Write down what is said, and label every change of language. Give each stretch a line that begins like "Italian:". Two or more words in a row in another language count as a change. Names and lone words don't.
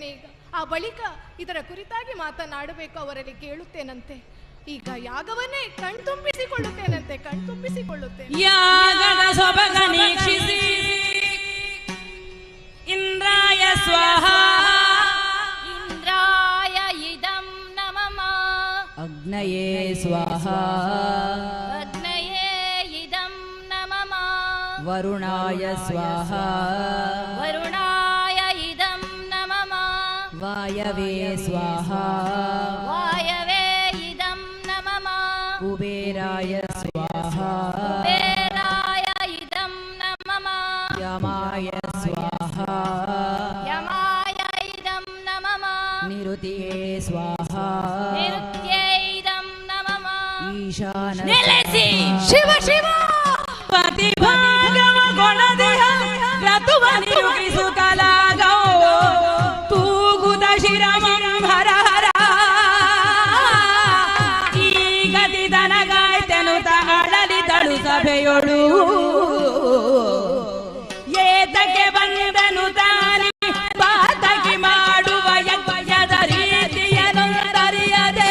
Kannada: ಈಗ ಆ ಬಳಿಕ ಇದರ ಕುರಿತಾಗಿ ಮಾತನಾಡಬೇಕು, ಅವರಲ್ಲಿ ಕೇಳುತ್ತೇನಂತೆ. ಈಗ ಯಾಗವನ್ನೇ ಕಣ್ತುಂಬಿಸಿಕೊಳ್ಳುತ್ತೇನಂತೆ, ಕಣ್ತುಂಬಿಸಿಕೊಳ್ಳುತ್ತೇನೆ. ಯಾಗದ ಸೊಬಗ ನೀಕ್ಷಿಸಿ
Sanskrit: ಇಂದ್ರಾಯ ಸ್ವಾಹ ಇಂದ್ರಾಯ ಇದಂ ನಮಃ ಅಗ್ನಯೇ ಸ್ವಾಹ ಅಗ್ನಯೇ ಇದಂ ನಮಃ ವರುಣಾಯ ಸ್ವಾಹ ವರುಣಾಯ ಇದಂ ನಮಃ ವಾಯವೇ ಸ್ವಾಹ ವಾಯವೇ ಇದಂ ನಮಃ ಕುಬೇರಾಯ ಸ್ವಾಹ ಕುಬೇರಾಯ ಇದಂ ನಮಃ ಯಮಾಯ ಸ್ವಾಹ ಯಮಾಯ ಇದಂ ನಮಃ ನಿರುತಿಯೇ ಸ್ವಾಹ ನಿರುತ್ಯೈ ಇದಂ ನಮಃ ಈಶಾನ
Kannada: ನಿಲ್ಲಿಸಿ. ಶಿವ ಶಿವ ಪ್ರತಿಭಾಗವ ಕೊಣದೆಹ ರತುವ ನಿರುಗಿಸು ಕಲಾಗೋ ತೂಗುದ ಶಿರಮಂ ಹರ ಹರ ಈ ಗತಿ ದನಗಾಯ್ತೆನು ತಗಳಲಿದಳು ಸಭೆಯೊಳು ಏತಕ್ಕೆ ಬಂದನು ತಾನಿ ಪಾತಕಿ ಮಾಡುವ ಯಜ್ಞದ ರೀತಿಯನ್ನರಿಯದೆ